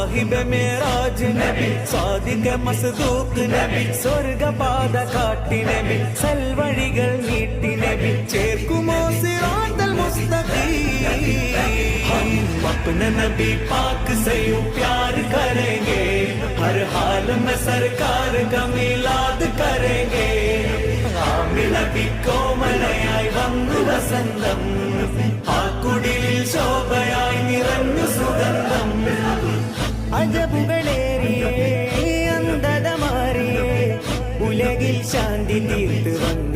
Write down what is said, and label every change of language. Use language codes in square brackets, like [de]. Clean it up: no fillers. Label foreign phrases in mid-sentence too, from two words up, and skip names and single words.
[ml] സാഹിബ് മേറാജ് നബി സ്വാദിക മസ്ദൂഖ് നബി സ്വർഗപാത കാട്ടി നബി സൽവഴികൾ നീട്ടി നബി ചേർക്കുമോ [ar] الصراط المستقيم [hi] हम अपने नबी पाक से यूं प्यार करेंगे हर हाल में सरकार का मिलाद करेंगे [ml] നബി കോമലയായി വന്നു വസന്തം ആ കുടിലിൽ ശോഭയായി നിറഞ്ഞു സുഗന്ധം അജബുകളേറിയേ അന്ധത മാറിയേ ഉലകിൽ ശാന്തി തീർത്ത് വന്ന